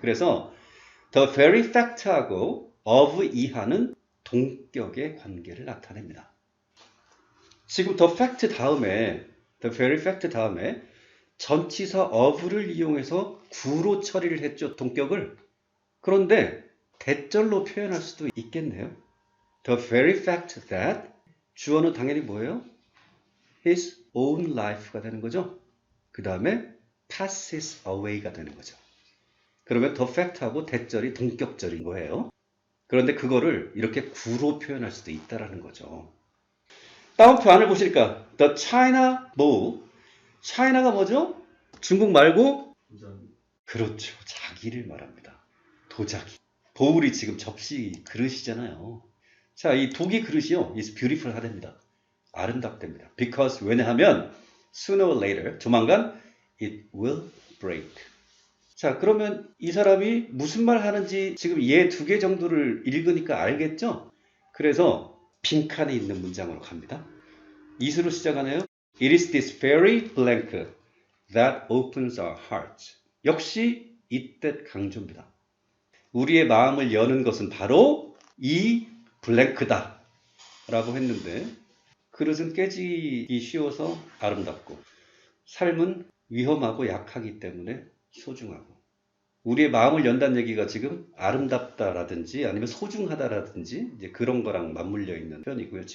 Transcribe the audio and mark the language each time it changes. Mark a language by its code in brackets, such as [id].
[ko] 그래서 [en] the very fact [ko] 하고 of 이하는 동격의 관계를 나타냅니다. 지금 the fact 다음에 [en] the very fact [ko] 다음에 전치사 of를 이용해서 구로 처리를 했죠. 동격을. 그런데 대절로 표현할 수도 있겠네요. [en] The very fact that [ko] 주어는 당연히 뭐예요? [en] his own life [ko] 가 되는 거죠. 그 다음에 [en] passes away [ko] 가 되는 거죠. 그러면 the fact하고 대절이 동격절인 거예요. 그런데 그거를 이렇게 구로 표현할 수도 있다라는 거죠. 다음표 안을 보시니까 [en] the China bowl, [ko] China가 뭐죠? 중국 말고? 그렇죠. 자기를 말합니다. 도자기. bowl이 지금 접시 그릇이잖아요. 자, 이 독이 그릇이요. [en] is beautiful [ko] 하답니다. 아름답답니다. [en] because [ko] 왜냐하면 [en] sooner or later, [ko] 조만간 [en] it will break. [ko] 자, 그러면 이 사람이 무슨 말 하는지 지금 얘 두 개 정도를 읽으니까 알겠죠? 그래서 빈칸이 있는 문장으로 갑니다. 이수로 시작하네요. [en] It is this very blank that opens our hearts. [ko] 역시 이때 강조입니다. 우리의 마음을 여는 것은 바로 이 블랭크다 라고 했는데 그릇은 깨지기 쉬워서 아름답고 삶은 위험하고 약하기 때문에 소중하고 우리의 마음을 연다는 얘기가 지금 아름답다라든지 아니면 소중하다라든지 이제 그런 거랑 맞물려 있는 표현이고요.